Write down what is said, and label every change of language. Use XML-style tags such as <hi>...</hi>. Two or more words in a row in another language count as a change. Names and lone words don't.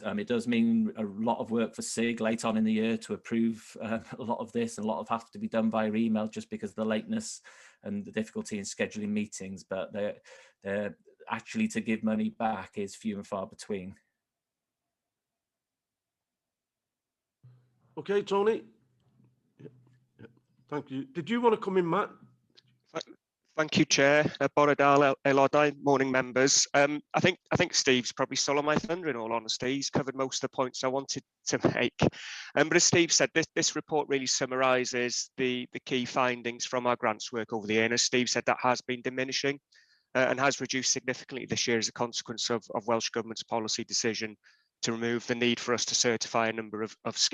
<en>It does mean a lot of work for SIG late on in the year to approve a lot of this, and a lot of have to be done via email just because of the lateness and the difficulty in scheduling meetings. But they're actually, to give money back is few and far between. Okay, Tony. Yeah. Thank you. Did you want to come in, Matt? Thank you, Chair.</en> <cy>Bore da, aelodau,</cy> <en>morning members. I think Steve's probably stole my thunder, in all honesty. He's covered most of the points I wanted to make. But as Steve said, this report really summarises the key findings from our grants work over the year. And as Steve said, that has been diminishing and has reduced significantly this year as a consequence of Welsh Government's policy decision to remove the need for us to certify a number of schemes.</en>